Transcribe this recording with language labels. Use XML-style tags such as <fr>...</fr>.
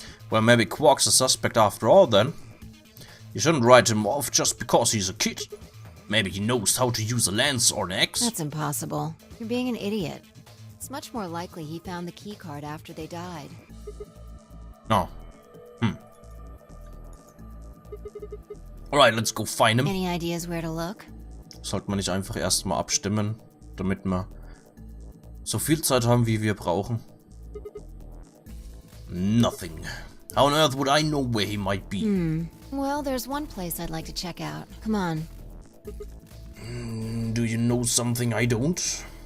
<en>Well, maybe Quark's a suspect after all then. You shouldn't write him off just because he's a kid. Maybe he knows how to use a lens or an axe. That's impossible. You're being an idiot. It's much more likely he found the key card after they died. No. Alright, let's go find him. Any ideas where to look?</en> <de>Sollte man nicht einfach erstmal abstimmen, damit wir so viel Zeit haben, wie wir brauchen?</de> <en>Nothing. How on earth would I know where he might be? Well, there's one place I'd like to check out. Come on. Do you know something I don't?</en>